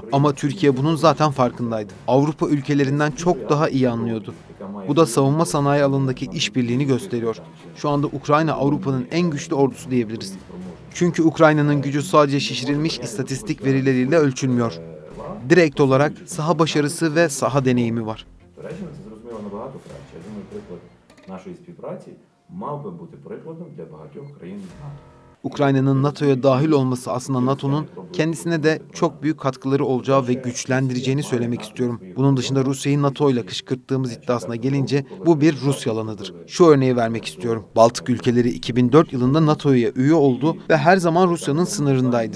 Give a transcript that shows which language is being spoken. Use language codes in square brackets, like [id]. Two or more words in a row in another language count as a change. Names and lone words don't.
[tr] Ama Türkiye bunun zaten farkındaydı. Avrupa ülkelerinden çok daha iyi anlıyordu. Bu da savunma sanayi alanındaki işbirliğini gösteriyor. Şu anda Ukrayna Avrupa'nın en güçlü ordusu diyebiliriz. Çünkü Ukrayna'nın gücü sadece şişirilmiş istatistik verileriyle ölçülmüyor. Direkt olarak saha başarısı ve saha deneyimi var. [uk] Нашої співпраці мав би бути прикладом для багатьох країн НАТО. [tr] Ukrayna'nın NATO'ya dahil olması aslında NATO'nun kendisine de çok büyük katkıları olacağı ve güçlendireceğini söylemek istiyorum. Bunun dışında Rusya'yı NATO ile kışkırttığımız iddiasına gelince bu bir Rus yalanıdır. Şu örneği vermek istiyorum. Baltık ülkeleri 2004 yılında NATO'ya üye oldu ve her zaman Rusya'nın sınırındaydı.